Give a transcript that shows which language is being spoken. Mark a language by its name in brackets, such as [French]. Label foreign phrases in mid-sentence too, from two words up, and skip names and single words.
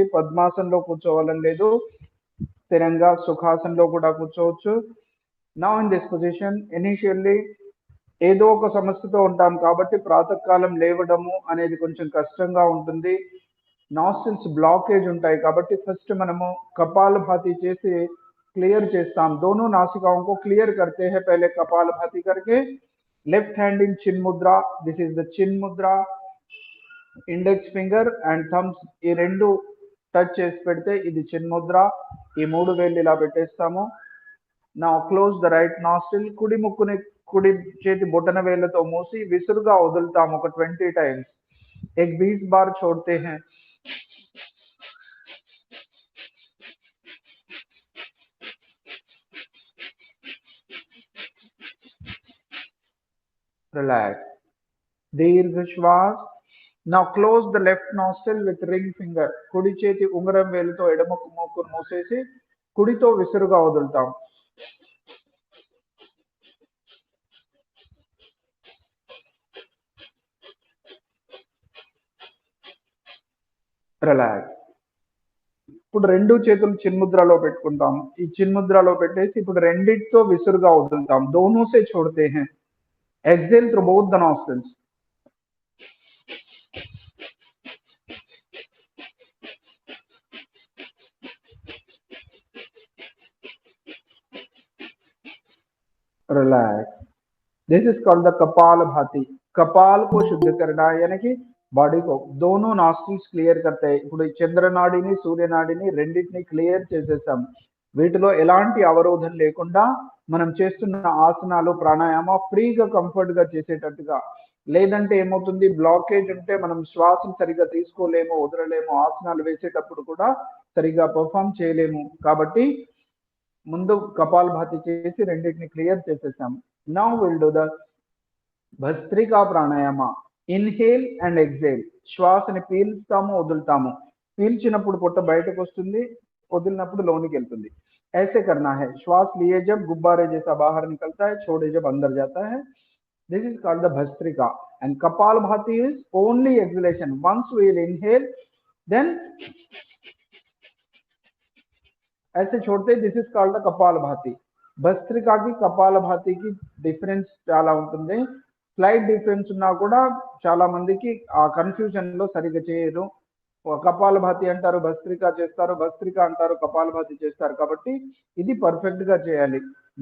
[Telugu] పద్మాసనంలో కూర్చోవాలని లేదు, స్థిరంగా సుఖాసనంలో కూడా కూర్చోవచ్చు. [English] Now in this position initially [Telugu] ఏదో ఒక సమస్యతో ఉంటాం కాబట్టి ప్రాతకాలం లేవడము అనేది కొంచెం కష్టంగా ఉంటుంది. [English] nostrils blockage [Telugu] ఉంటాయి కాబట్టి ఫస్ట్ మనము కపాలభాతి చేసి क्लियर చేస్తాం. [Hindi] दोनों नासिकाओं को क्लियर करते हैं. पहले कपालभाति करके [English] left hand in [Hindi] चिन मुद्रा. [English] This is the chin mudra. index finger and thumbs [Telugu] ఈ రెండు టచ్ చేసి పెడితే ఇది చిన్ ముద్ర. ఈ మూడు వేళ్ళు ఇలా పెట్టేస్తాము. [English] Now close the right nostril. [Telugu] కుడి ముక్కుని కుడి చేతి బొటన వేళ్ళతో మూసి విసురుగా వదులుతాము ఒక 20 టైమ్స్. [Hindi] एक 20 बार छोड़ते हैं. Relax. [Telugu] దీర్ఘ శ్వాస. [English] Now close the left nostril with ring finger. [Telugu] కుడి చేతి ఉంగరం వేలుతో ఎడమ మూకును మూసేసి కుడితో విసురుగా వదులుతాం. రిలాక్స్. ఇప్పుడు రెండు చేతులు చిన్ముద్రలో పెట్టుకుంటాం. ఈ చిన్ముద్రలో పెట్టేసి ఇప్పుడు రెండిటితో విసురుగా వదులుతాం. [Hindi] दोनों से छोड़ते हैं. [English] Exhale through both the nostrils. Relax. This is called the Kapalabhati. [Hindi] कपाल को शुद्ध करना यानी कि బాడీ को दोनों [English] nostrils clear [Hindi] करते हैं. [Telugu] ఇప్పుడు చంద్రనాడిని సూర్యనాడిని రెండింటిని క్లియర్ చేసేసాం. వీటిలో ఎలాంటి అవరోధం లేకుండా మనం చేస్తున్న ఆసనాలు ప్రాణాయామ ఫ్రీగా కంఫర్ట్గా చేసేటట్టుగా. లేదంటే ఏమవుతుంది, బ్లాకేజ్ ఉంటే మనం శ్వాసను సరిగా తీసుకోలేము, వదలలేము, ఆసనాలు వేసేటప్పుడు కూడా సరిగా పర్ఫామ్ చేయలేము. కాబట్టి ముందు కపాలభాతి చేసి రెండింటిని క్లియర్ చేసేసాం. [English] Now will do the [Telugu] భస్త్రికా ప్రాణాయామ. [English] Inhale and exhale. [Telugu] శ్వాసని పీల్స్తాము, వదులుతాము. పీల్చినప్పుడు పొట్ట బయటకు వస్తుంది, వదిలినప్పుడు లోనికి వెళ్తుంది. [Hindi] ऐसे करना है. श्वास लिए जब गुब्बारे जैसा बाहर निकलता है, छोड़े जब अंदर जाता है. [English] This is called the Bhastrika. And Kapalbhati is only exhalation. Once we will inhale, then [Hindi] ऐसे छोड़ते. [English] This is called the Kapalbhati. [Telugu] భస్త్రికా కి కపాలభాతికి డిఫరెన్స్ చాలా ఉంటుంది. [English] slight difference [Telugu] ఉన్నా కూడా చాలా మందికి ఆ కన్ఫ్యూజన్ లో సరిగ్గా చేయరు. కపాలభాతి అంటారు, భస్త్రికా చేస్తారు, భస్త్రికా అంటారు, కపాలభాతి చేస్తారు. కాబట్టి ఇది పర్ఫెక్ట్ గా చేయాలి.